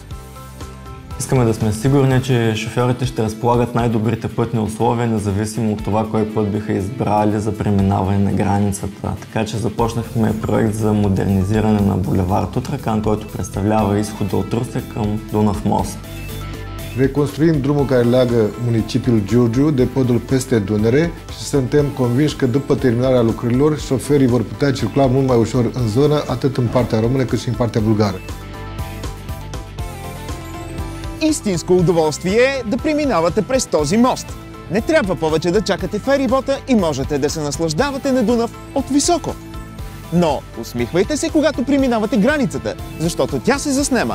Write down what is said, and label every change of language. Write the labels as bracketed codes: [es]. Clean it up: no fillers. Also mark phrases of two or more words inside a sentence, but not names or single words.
[bg] Искаме да сме сигурни, че шофьорите ще разполагат най-добрите пътни условия, независимо от това кой път биха избрали за преминаване на границата. Така че започнахме проект за модернизиране на булевард Тутракан, който представлява изхода от Русе към Дунав мост. [ro] Reconstruim drumul care leagă municipiul Giurgiu de podul peste Dunăre și suntem convinși că după terminarea lucrărilor, șoferii vor putea circula mult mai ușor în zonă, atât în partea română cât și în partea bulgară. [bg] Истинско удоволствие е да преминавате през този мост. Не трябва повече да чакате ферибота и можете да се наслаждавате на Дунав от високо. Но усмихвайте се, когато преминавате границата, защото тя се заснема.